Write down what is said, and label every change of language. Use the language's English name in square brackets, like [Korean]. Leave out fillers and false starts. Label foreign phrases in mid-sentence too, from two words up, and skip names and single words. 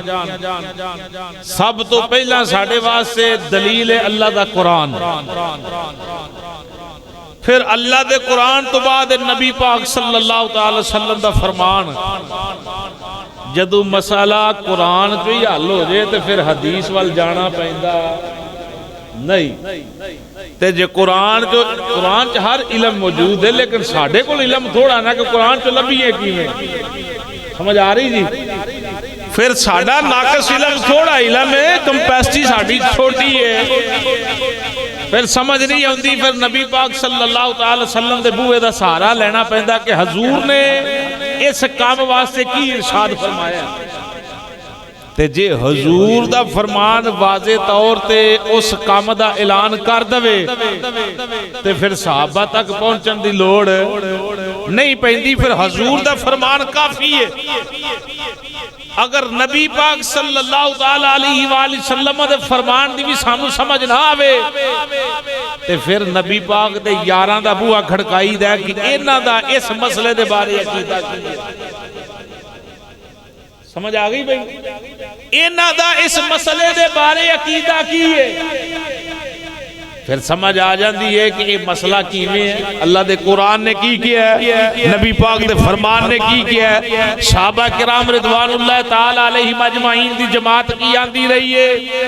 [Punjabi] سب تو پہلا ساڑھے واسطے دلیل ہے اللہ دا قرآن, پھر اللہ دے قرآن تو بعد نبی پاک صلی اللہ تعالی وسلم دا فرمان. جدو مسئلہ قرآن جو ہی حل ہو جائے تو پھر حدیث وال جانا پہندا نہیں. تے جے قرآن چ ہر علم موجود ہے, لیکن ساڑھے کو علم تھوڑا نا کہ قرآن چ لبھی ہے کی میں سمجھ آ رہی جی. پھر ساڑھا ناقص علم تھوڑا علم ہے, کمپیسٹی ساڑھی چھوٹی ہے, پھر سمجھ نہیں ہوندی. پھر نبی پاک صلی اللہ تعالی وسلم دے بوئے دا سہارا لینا پہندا کہ حضور نے اس کام واسطے کی ارشاد فرمایا. تے جے حضور دا فرمان واضح طور تے اس کام دا اعلان کر دوے تے پھر صحابہ تک پہنچن دی لوڑ نہیں پہندی. پھر حضور دا فرمان کافی ہے. اگر نبی پاک صلی اللہ علیہ وآلہ وسلم دے فرمان دی بھی سانو سمجھ نہ آوے تے پھر نبی پاک دے یاراں دا بوہا کھڑکائی دے کہ انہاں دا اس مسئلے دے بارے عقیدہ کی ہے. سمجھ آگئی بھئی, انہاں دا اس مسئلے دے بارے عقیدہ کی ہے. پھر سمجھ آ جاندی ہے کہ یہ مسئلہ کیویں ہے. اللہ دے قرآن نے کی کیا ہے, نبی پاک دے فرمان نے کی کیا ہے, صحابہ کرام رضوان اللہ تعالی علیہم اجمعین دی جماعت کی آندی رہی ہے.